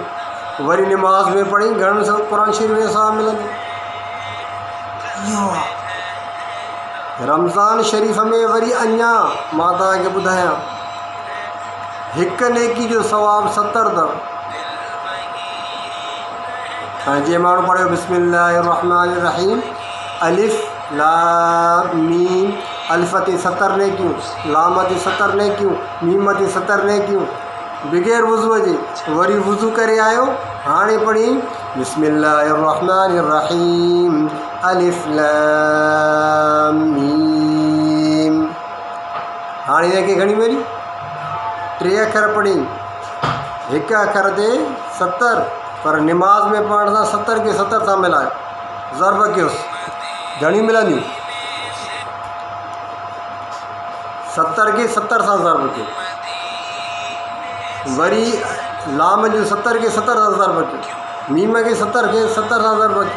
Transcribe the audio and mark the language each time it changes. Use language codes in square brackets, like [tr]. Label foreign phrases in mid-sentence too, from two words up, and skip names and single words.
[sd] वरी निमाज़ में पढ़ी, घणो क़ुर शरीफ़ जो सवाबु मिलंदो। इहो आहे रमज़ान शरीफ़ में। वरी अञा मां तव्हांखे ॿुधायां, 1 नेकी जो सवाबु 70 अथव। हाणे जीअं माण्हू पढ़ियो [ar] بسم الله الرحمن الرحيم ألف لام ميم, [sd] अलिफ ते 70 नेकियूं, लाम ते 70 नेकियूं, मीम ते 70 नेकियूं, बग़ैर वुज़ूअ जे। वरी वुज़ू करे आयो, हाणे पढ़ी [ar] بسم الله الرحمن الرحيم ألف لام ميم. [sd] हाणे हिनखे घणी मिली? 3 अखर पढ़ी, 1 अखर ते 70, पर निमाज़ में पढ़ण सां 70 खे 70 सां मिलायो, ज़रब कयोसि, घणी मिलंदियूं? 70 खे 70 सां ज़रब कयो, वरी लाम जो 70 खे 70 सां ज़रब कयो, मीम खे 70 खे 70 सां ज़रब कयो।